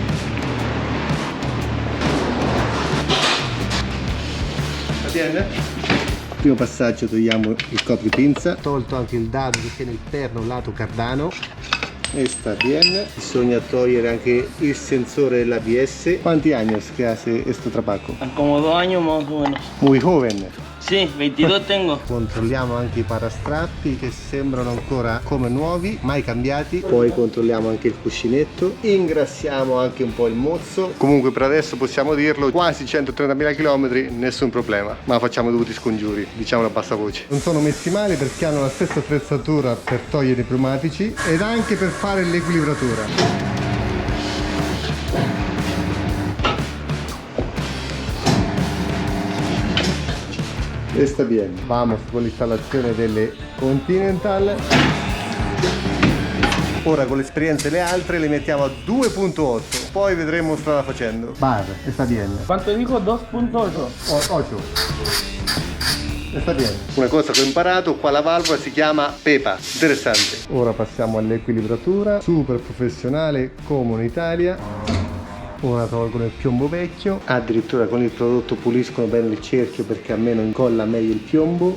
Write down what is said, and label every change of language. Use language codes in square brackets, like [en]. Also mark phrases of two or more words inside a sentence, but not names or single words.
[it] Primo passaggio, togliamo il copripinza, tolto anche il dado che tiene il perno lato cardano e sta bene. Bisogna togliere anche il sensore dell'ABS. [es] ¿Cuántos años que hace este trabajo? Como 2 años más o menos. Muy joven. Sí, 22 tengo. [it] Controlliamo anche i parastrappi che sembrano ancora come nuovi, mai cambiati. Poi controlliamo anche il cuscinetto, ingrassiamo anche un po' il mozzo. Comunque per adesso possiamo dirlo, quasi 130.000 km, nessun problema, ma facciamo dovuti scongiuri, diciamo a bassa voce. Non sono messi male perché hanno la stessa attrezzatura per togliere i pneumatici ed anche per fare l'equilibratura. [es] Está bien. Vamos con [it] l'installazione delle Continental. Ora con l'esperienza delle altre le mettiamo a 2.8, poi vedremo strada facendo. [es] Vale, está bien. ¿Cuánto dijo? 2.8. 8. Está bien. [it] Una cosa che ho imparato, qua la valvola si chiama PEPA, interessante. Ora passiamo all'equilibratura, super professionale come in Italia. Ora tolgono il piombo vecchio, addirittura con il prodotto puliscono bene il cerchio perché almeno incolla meglio il piombo.